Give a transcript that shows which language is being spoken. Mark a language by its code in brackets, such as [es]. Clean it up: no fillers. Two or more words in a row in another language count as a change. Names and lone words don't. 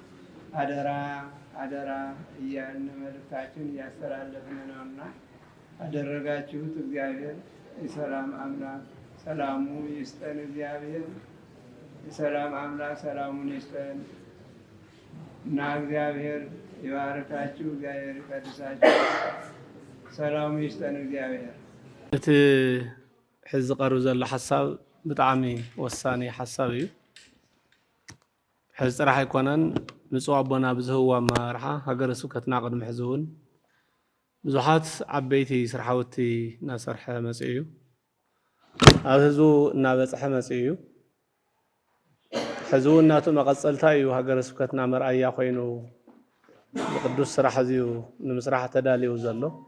[am] አደራ እያልን መልእክታችን እያስተላለፍን ነውና አደረጋችሁት። እግዚአብሔር የሰላም አምላክ ሰላሙ ይስጠን። እግዚአብሔር የሰላም አምላክ ሰላሙን ይስጠን እና እግዚአብሔር ይባርካችሁ፣ እግዚአብሔር ይቀድሳችሁ፣ ሰላሙ ይስጠን እግዚአብሔር። [ti] እቲ ሕዚ ቀርብ ዘሎ ሓሳብ ብጣዕሚ ወሳኒ ሓሳብ እዩ። ሕዚ ጥራሕ ኣይኮነን ብፁዕ ኣቦና ብዝህብዎ ኣመራርሓ ሃገረ ስብከትና ቅድሚ ሕዚ እውን ብዙሓት ዓበይቲ ስራሕቲ እናሰርሐ መፅኡ እዩ። ኣብ ህዝቡ እናበፅሐ መፅኡ እዩ። ሕዚ እውን እናቱ መቐፀልታ እዩ ሃገረ ስብከትና መርኣያ ኮይኑ ብቅዱስ ስራሕ እዚኡ ንምስራሕ ተዳልዩ ዘሎ።